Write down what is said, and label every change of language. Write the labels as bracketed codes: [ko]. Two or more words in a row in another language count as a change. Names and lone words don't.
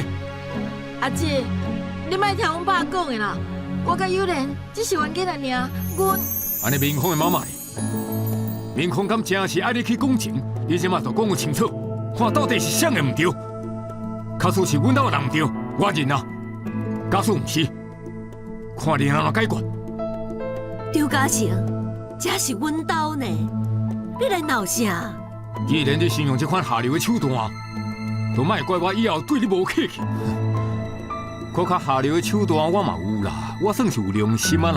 [nan] 阿姐，你莫听阮爸讲的啦。我甲友莲只是冤家尔，阮…… 安尼明芳的妈妈呢？明芳敢真是爱你去讲情？你即马就讲个清楚，看到底是啥个唔对？假使是阮兜的人唔对，我认啊；假使唔是，看你安怎解决。张家成，这是阮兜呢，你来闹啥？既然你信用这款下流的手段，就莫怪我以后对你无客气。搁较下流的手段我嘛有啦，我算是有良心啊啦。